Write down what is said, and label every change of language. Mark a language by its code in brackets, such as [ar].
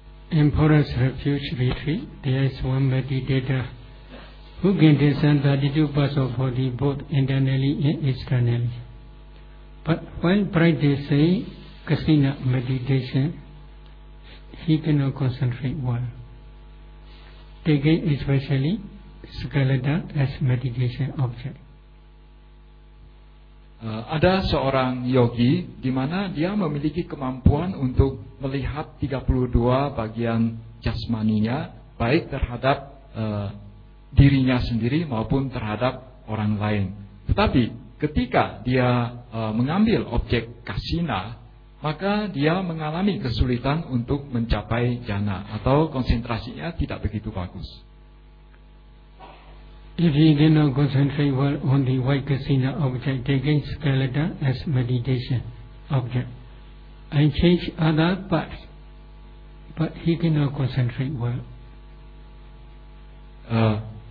[en] In Forest Refuge Retreat, there is one meditator who can descend 32 parts of body both internally and externally. But while practicing kasina meditation, he cannot concentrate well. Taking especially skeletal as meditation object. [id] Ada seorang yogi di mana dia memiliki kemampuan untuk melihat 32 bagian jasmaninya, baik terhadap dirinya sendiri maupun terhadap orang lain. Tetapi ketika dia mengambil objek kasina, maka dia mengalami kesulitan untuk mencapai jhana atau konsentrasinya tidak begitu bagus. [en] If you cannot concentrate well on the white kasina object, taking skeleton as meditation object, and change other parts, but he cannot concentrate well.